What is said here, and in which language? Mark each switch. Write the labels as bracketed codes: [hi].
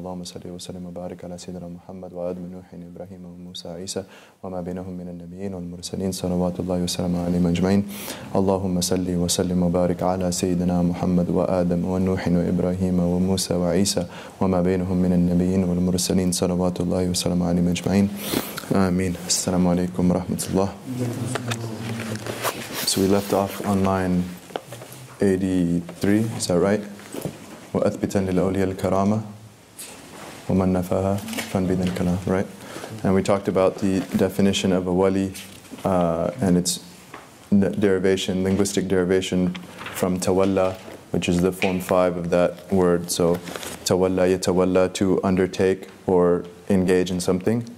[ar] اللهم صل وسلم وبارك على سيدنا محمد وآدم ونوح وإبراهيم وموسى وعيسى وما بينهم من النبيين والمرسلين صلوات الله وسلامه عليهم أجمعين. اللهم صل وسلم وبارك على سيدنا محمد وآدم ونوح وإبراهيم وموسى وعيسى وما بينهم من النبيين والمرسلين صلوات الله وسلامه عليهم أجمعين. آمين. Assalamu alaikum wa rahmatullah. [en] So we left off on line 83, is that right? [ar] وَأَثْبِتًا لِلْأَوْلِيَا الْكَرَامَةِ وَمَنْ نَفَاهَا فَانْبِذَ الْكَلَامِ, [en] right? And we talked about the definition of a wali and its derivation, linguistic derivation from tawalla, which is the form 5 of that word. So tawalla, yatawalla, to undertake or engage in something.